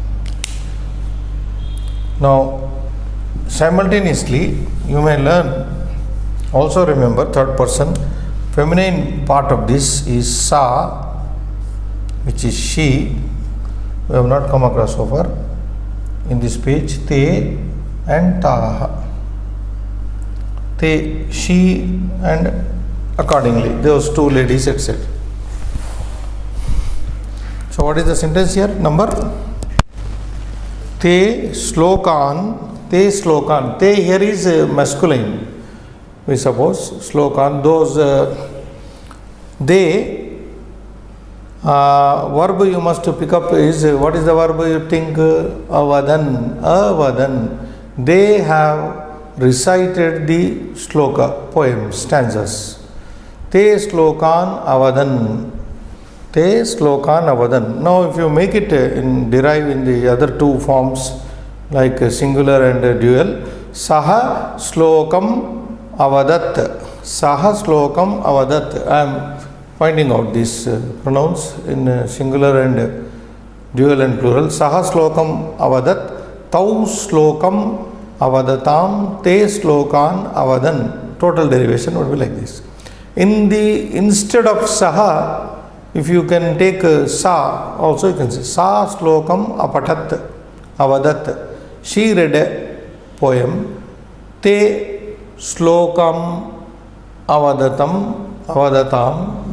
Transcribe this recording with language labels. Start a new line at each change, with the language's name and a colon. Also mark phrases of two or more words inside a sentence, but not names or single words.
English: Now simultaneously you may learn, also remember third person. Feminine part of this is sa, which is she. We have not come across so far in this page. Te and taha. Te, she, and accordingly those two ladies, etc. So what is the sentence here?
Sanskrit: Number te slokan. Te slokan.
English: Te here is masculine. We suppose slokan. Those they verb you must pick up is, what is the verb you think?
Sanskrit: Avadan. Avadan.
English: They have recited the sloka, poem, stanzas.
Sanskrit: Te slokan avadan. Te slokan avadan.
English: Now if you make it derive in the other two forms like singular and dual,
Sanskrit: saha slokam avadat. Saha slokam avadat.
English: I am finding out these pronouns in singular and dual and plural.
Sanskrit: Saha slokam avadat. Tau slokam avadatam. Te slokan avadan.
English: Total derivation would be like this. Instead of saha, if you can take sa, also you can say
Sanskrit: sa slokam apatat avadat.
English: She read a poem.
Sanskrit: Te slokam avadatam.